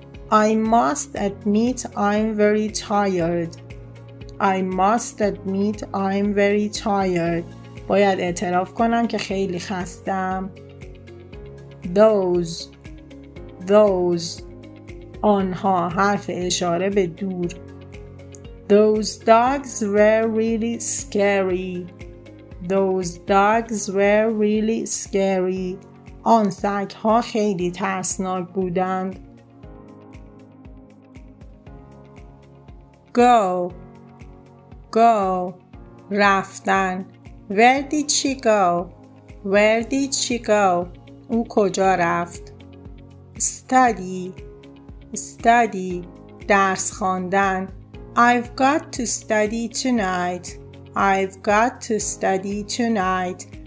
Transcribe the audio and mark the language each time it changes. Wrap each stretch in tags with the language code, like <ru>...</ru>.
<en>I must admit I'm very tired. I must admit I'm very tired.</en> <fa>باید اعتراف کنم که خیلی خستم. those آنها حرف اشاره به دور.</fa> <en>Those dogs were really scary. Those dogs were really scary.</en> <fa>آن سگ‌ها خیلی ترسناک بودند.</fa> <en>go رفتن. Where did she go? Where did she go?</en> <fa>او کجا رفت؟ study درس خواندن.</fa> <en>I've got to study tonight. I've got to study tonight.</en>